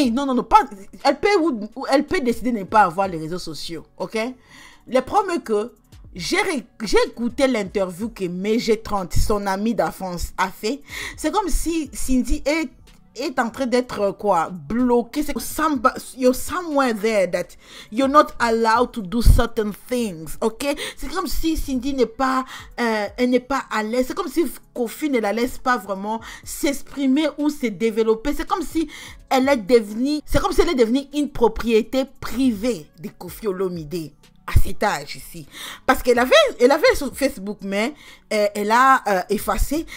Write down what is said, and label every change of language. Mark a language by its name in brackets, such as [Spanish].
[French] non, pas, elle peut décider de ne pas avoir les réseaux sociaux, ok? Le problème est que j'ai écouté l'interview que MG30, son ami d'enfance, a fait. C'est comme si Cindy est en train d'être bloquée. [English] You're somewhere there that you're not allowed to do certain things, ok? [French] C'est comme si Cindy elle n'est pas à l'aise. C'est comme si Kofi ne la laisse pas vraiment s'exprimer ou se développer. C'est comme si elle est devenue une propriété privée de Kofi Olomide. à cet âge ici. Parce elle avait sur Facebook, mais elle a effacé.